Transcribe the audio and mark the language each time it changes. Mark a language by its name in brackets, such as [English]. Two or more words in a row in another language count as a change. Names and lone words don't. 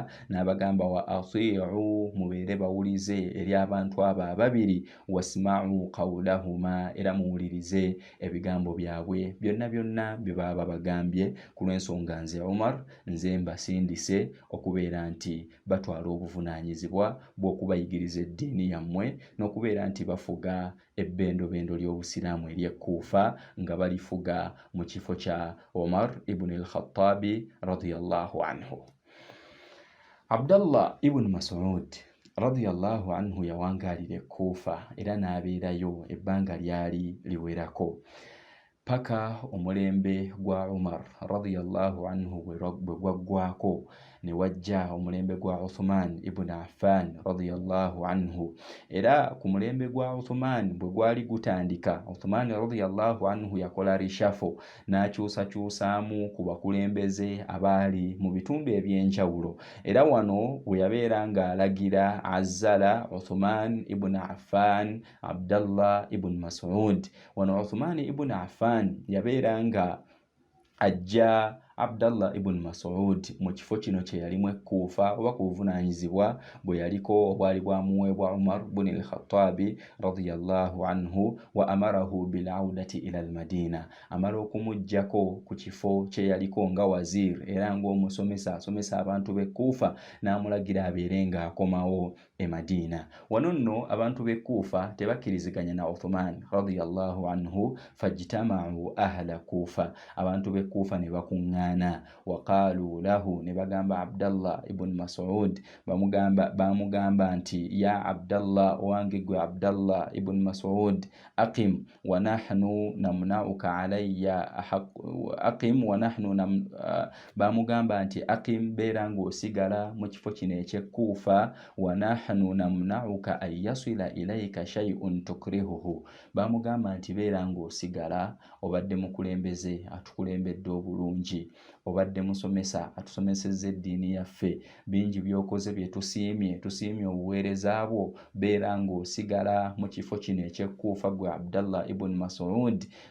[Ganda] N'abagamba [Arabic] وأطيعوا, [Ganda] mubeere bawulize eri abantu abo ababiri, [Arabic] واسمعوا قولهما, [Ganda] era muwulirize ebigambo byabwe byonna bye baba bagambye. Ku lw'ensonga nze Umar nze mbasindise okubeera nti batwala obuvunaanyizibwa bw'okubayigiriza eddiini yammwe n'okubeera nti bafuga ebbendobendo ly'obusiraamu eri Kufa nga balifuga mu kifo kya Umar ibn al-Khattabi [Arabic] رضي الله عنه. [Ganda] Abdallah ibn Mas'ud [Arabic] رضي الله عنه [Ganda] yawangaalira Kufa era n'abeerayo ebbanga lyali liwerako paka omulembe gwa Umar [Arabic] رضي الله عنه [Ganda] bwe gwaggwako ne wajja omulembe gwa Uthman ibn Affan [Arabic] رضي الله عنه. [Ganda] Era ku mulembe gwa Uthman bwe gwali gutandika, Uthman [Arabic] رضي الله عنه [Ganda] yakola rishafo n'akyusaamu ku bakulembeze abaali mu bitundu eby'enjawulo. Era wano we yabeera ng'alagira azzala Uthman ibn Affan, Abdallah ibn Mas'ud. Wano Uthman ibn Affan yabeera nga ajja Abdallah ibn Mas'ud mu kifo kino kye yalimu Kufa oba ku buvunaanyizibwa bwe yaliko obwali bwamuweebwa Umar ibn al-Khattabi [Arabic] رضي الله عنه وأمره بالعودة إلى المدينة, [Ganda] amala okumuggyako ku kifo kye yaliko nga wazir era ng'omusomesa asomesa abantu b'e Kufa, n'amulagira abeere ng'akomawo e Madina. Wano nno abantu b'e Kufa tebakkiriziganya na Uthman [Arabic] رضي الله عنه فاجتمع أهل الكوفة, [Ganda] abantu b'e Kufa ne bakuŋŋaana. [Arabic] وقالوا له, [Ganda] ne bagamba Abdallah ibn Mas'ud, bamugamba nti [Arabic] يا عبد الله, [Ganda] owange gwe Abdallah ibn Mas'ud, [Arabic] أقم و نحن نمنعك علي أقم و نحن [Ganda] bamugamba nti aqim, beera ng'osigala mu kifo kino eky'e Kufa, [Arabic] ونحن نمنعك أن يصل إليك شيء تكرهه, [Ganda] bamugamba nti beera ng'osigala, obadde mukulembeze atukulembedde obulungi, obadde musomesa atusomesezza eddiini yaffe, bingi byokoze bye tusiimye obuweereza bwo, beera ng'osigala mu kifo kino eky'e Kufa gwe Abdallah ibn Mas'ud.